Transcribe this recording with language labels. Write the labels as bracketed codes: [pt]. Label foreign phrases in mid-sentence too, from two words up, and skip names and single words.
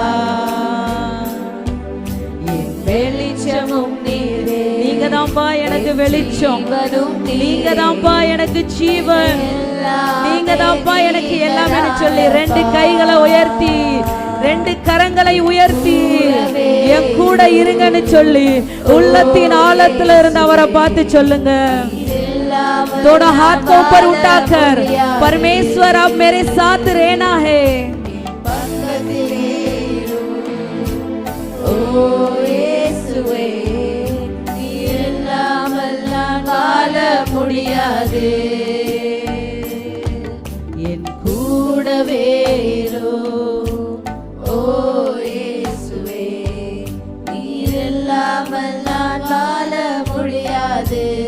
[ta] என் வெளிச்சமும் நீரே, நீங்கதான்ப்பா எனக்கு வெளிச்சம், நீங்கதான்ப்பா எனக்கு ஜீவன், நீங்கதான்ப்பா எனக்கு எல்லாமே சொல்லி ரெண்டு கைகளை உயர்த்தி ரெண்டு கரங்களை உயர்த்தி என் கூட இருங்கன்னு சொல்லி உள்ளத்தின் ஆழத்துல இருந்து அவரை பார்த்து சொல்லுங்க. [hi] दोनों हाथ को ऊपर उठाकर परमेश्वर अब मेरे साथ रहना है. [ta] ओ இயேசுவே, நீர் இல்லாமல் நான் வாழ முடியாது. என் கூடவே இரு ஓ இயேசுவே, நீர் இல்லாமல் நான் வாழ முடியாது.